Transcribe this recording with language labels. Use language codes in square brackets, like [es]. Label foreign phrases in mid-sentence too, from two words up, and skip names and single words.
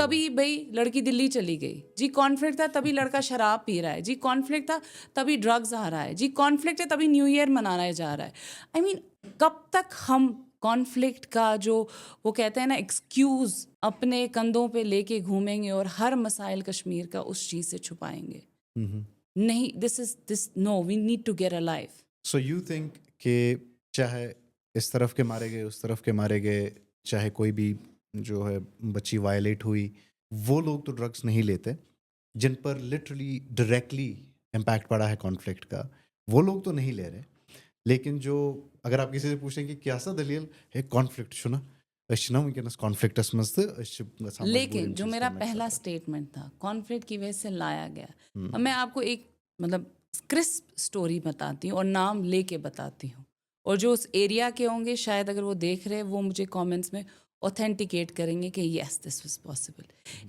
[hi] तभी भाई लड़की दिल्ली चली गई, जी कॉन्फ्लिक्ट था तभी लड़का शराब पी रहा है, जी कॉन्फ्लिक्ट था तभी ड्रग्स आ रहा है, जी कॉन्फ्लिक्ट है तभी [en] New Year [hi] मनाया जा रहा है. [en] I mean [hi] कब तक हम कॉन्फ्लिक्ट का जो वो कहते हैं ना एक्सक्यूज़ अपने कंधों पे लेके घूमेंगे और हर मसाइल कश्मीर का उस चीज़ से छुपाएंगे। नहीं, [en] this no, we need to get a life. so you think [hi] कि चाहे इस तरफ के मारे गए उस तरफ के मारे गए, चाहे कोई भी जो है बच्ची वायलेट हुई, वो लोग तो ड्रग्स नहीं लेते जिन पर [en] literally directly impact [hi] पड़ा है कॉन्फ्लिक्ट का, वो लोग तो नहीं ले रहे। लेकिन जो अगर आप किसी से पूछें कि क्या सा दलील है कॉन्फ्लिक्ट [ks] छुना अच्छना वुनकस कॉन्फ्लिक्टस मज [hi] लेकिन जो मेरा पहला स्टेटमेंट था कॉन्फ्लिक्ट की वजह से लाया गया। अब मैं आपको एक मतलब [en] crisp story [hi] बताती हूँ और नाम लेके बताती हूँ, और जो उस एरिया के होंगे शायद अगर वो देख रहे हैं वो मुझे कमेंट्स में ऑथेंटिकेट करेंगे कि [en] yes this was possible.